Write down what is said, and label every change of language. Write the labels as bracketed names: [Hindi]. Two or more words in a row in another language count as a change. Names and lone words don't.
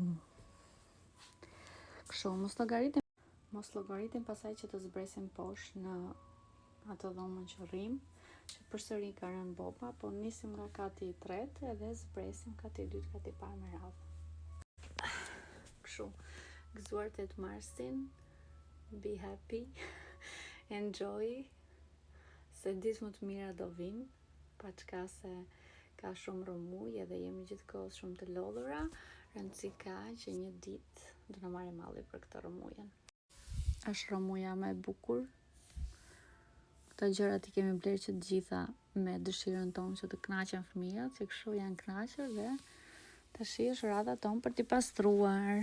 [Albanian] Kështu, mos llogaritim pasaj që të zbresim poshtë në atë dhomën që rrim, që përsëri ka rënë bomba, po nisim nga kati i tretë edhe zbresim kati i dytë, kati i parë me radhë. Kështu, gëzuar 8 marsin, [English] be happy, enjoy, [Albanian] se ditë më të mira do vinë, pa çka se ka shumë rëmuj edhe jemi gjithkohës shumë të lodhura, rëndësi ka që një ditë do na marrë malli për këtë rëmujën. Është rëmuja më e bukur. Këta gjërat i kemi blerë që të gjitha me dëshirën tonë që të kënaqen fëmijët, që kështu janë kënaqur dhe tash është radha tonë për t'i pastruar.